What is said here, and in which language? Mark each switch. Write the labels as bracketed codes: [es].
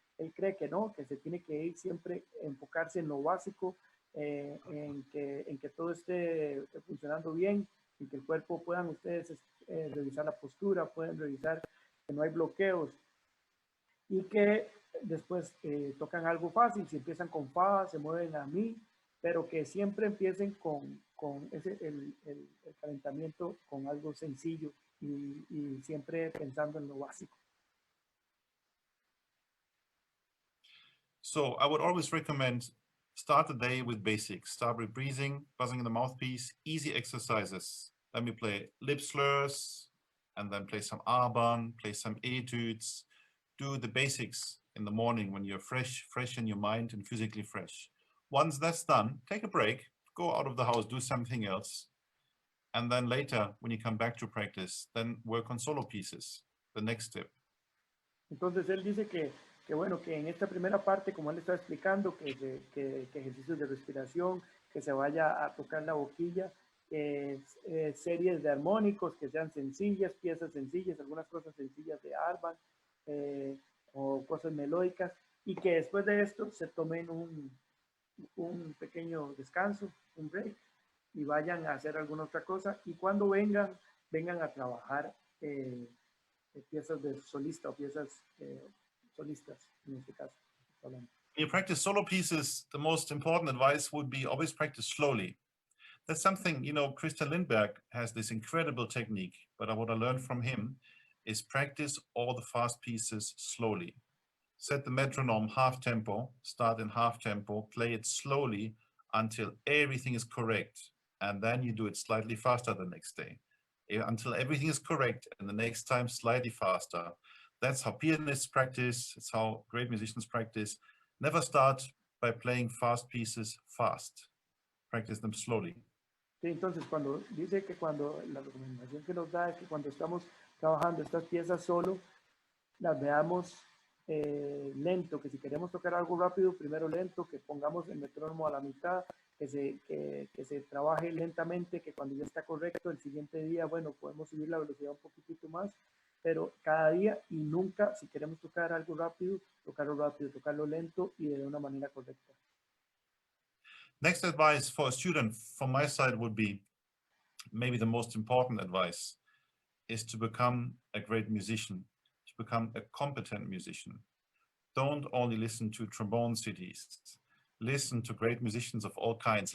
[es] Él cree que no, que se tiene que ir siempre, enfocarse en lo básico, en que todo esté funcionando bien y que el cuerpo puedan ustedes revisar la postura, pueden revisar que no hay bloqueos y que después tocan algo fácil, si empiezan con fa, se mueven a mi, pero que siempre empiecen con el calentamiento con algo sencillo y siempre pensando en lo básico. [en] So I would always recommend start the day with basics. Start with breathing, buzzing in the mouthpiece, easy exercises. Then we play lip slurs, and then play some Arban, play some etudes. Do the basics in the morning when you're fresh in your mind and physically fresh. Once that's done, take a break, go out of the house, do something else. And then later, when you come back to practice, then work on solo pieces, the next step. [es] Entonces él dice que bueno, que en esta primera parte, como él está explicando, que ejercicios de respiración, que se vaya a tocar la boquilla, series de armónicos que sean sencillas, piezas sencillas, algunas cosas sencillas de Arban o cosas melódicas, y que después de esto se tomen un pequeño descanso, un break, y vayan a hacer alguna otra cosa, y cuando vengan a trabajar piezas de solista o piezas solistas, en este caso. [en] When you practice solo pieces, the most important advice would be always practice slowly. That's something, you know, Christian Lindberg has this incredible technique, but what I learned from him is practice all the fast pieces slowly. Set the metronome half tempo, start in half tempo, play it slowly until everything is correct. And then you do it slightly faster the next day, until everything is correct, and the next time slightly faster. That's how pianists practice. It's how great musicians practice. Never start by playing fast pieces fast. Practice them slowly. [es] Sí, entonces, cuando dice que cuando la recomendación que nos da es que cuando estamos trabajando estas piezas solo, las veamos lento, que si queremos tocar algo rápido, primero lento, que pongamos el metrónomo a la mitad, que se trabaje lentamente, que cuando ya está correcto, el siguiente día, bueno, podemos subir la velocidad un poquitito más, pero cada día y nunca, si queremos tocar algo rápido, tocarlo lento y de una manera correcta. [en] Next advice for a student from my side would be, maybe the most important advice, is to become a great musician, to become a competent musician. Don't only listen to trombone CDs. Listen to great musicians of all kinds.